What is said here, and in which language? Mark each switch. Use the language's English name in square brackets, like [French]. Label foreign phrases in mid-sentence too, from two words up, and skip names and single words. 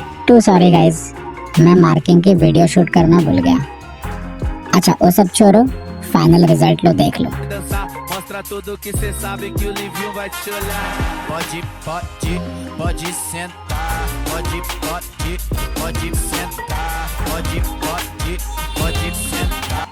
[English] too sorry guys, [Hindi] मैं मार्किंग की [English] video shoot [Hindi] करना भूल गया। अच्छा वो सब छोड़ो, [English] final result [Hindi] लो, देख लो। [Portuguese] Mostra tudo que cê sabe que o livinho vai te olhar. Pode sentar. Pode sentar. Pode sentar.